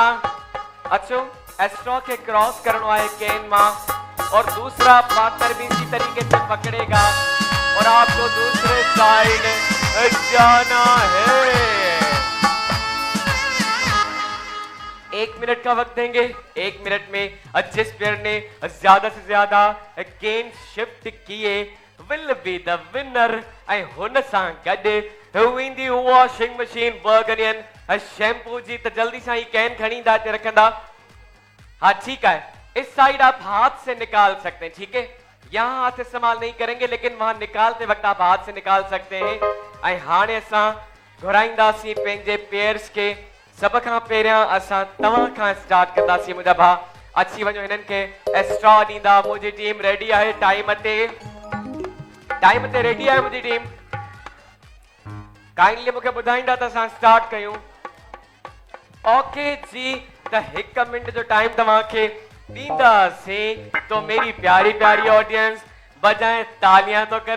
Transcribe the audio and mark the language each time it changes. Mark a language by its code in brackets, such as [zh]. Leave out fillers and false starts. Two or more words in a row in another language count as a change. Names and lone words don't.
[ur] اچھو، سٹرا کے کراس کرنا ہے کین ماں اور دوسرا پارٹنر بھی اسی طریقے سے پکڑے گا اور آپ کو دوسرے سائیڈ جانا ہے. 1 منٹ کا وقت دیں گے. 1 منٹ میں جس پلیئر نے زیادہ سے زیادہ کین شفٹ کیے [en] will be the winner [sd] ऐं हुन सां गॾु वेंदी वॉशिंग मशीन बर्गनियन शैम्पू जी। त जल्दी सां ही कैन खणी दाते रखंदा। [ur] ہاں ٹھیک ہے، اس سائیڈ آپ ہاتھ سے نکال سکتے ہیں، ٹھیک ہے. یہاں ہاتھ استعمال نہیں کریں گے لیکن وہاں نکالتے وقت آپ ہاتھ سے نکال سکتے ہیں. [sd] ऐं हाणे असां घुराईंदासीं पंहिंजे पेयर्स के। सब खां पहिरियां असां तव्हां खां स्टार्ट कंदासीं मुंहिंजा भाउ। अची वञो, हिननि खे स्ट्रॉ ॾींदा। मुंहिंजी टीम रेडी आहे, टाइम ते रेडी आहे मुंहिंजी टीम। काइंडली मूंखे ॿुधाईंदा त असां स्टार्ट कयूं। ओके जी, त 1 मिनट जो टाइम तव्हांखे ॾींदासीं। [ur] تو میری پیاری پیاری آڈینس بجائے تالیاں تو کریں.